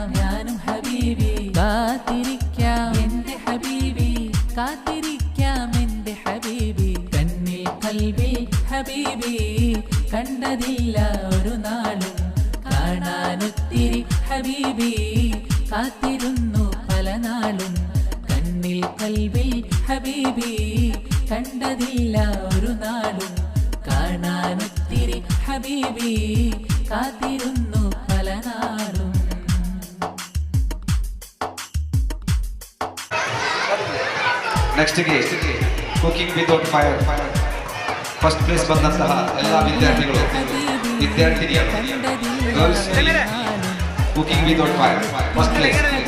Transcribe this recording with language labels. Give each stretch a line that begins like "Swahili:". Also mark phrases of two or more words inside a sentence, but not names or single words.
Malayalam: ഞാനും ഹബീബി കാത്തിരിക്കാം എന്റെ ഹബീബി കാത്തിരിക്കാം എന്റെ ഹബീബി കണ്ണിൽ കൽബിൽ ഹബീബി കണ്ടതില്ല ഒരു നാളും കാണാനൊത്തിരി ഹബീബി കാത്തിരുന്നു പല നാളും കണ്ണിൽ കൽബിൽ ഹബീബി കണ്ടതില്ല ഒരു നാളും കാണാനൊത്തിരി ഹബീബി കാത്തിരുന്നു പല നാളും.
English: ನೆಕ್ಸ್ಟ್ ಗೆ cooking without fire first place
Kannada: ಬಂದಂತಹ ಎಲ್ಲ ವಿದ್ಯಾರ್ಥಿಗಳು
English: girls cooking without fire first place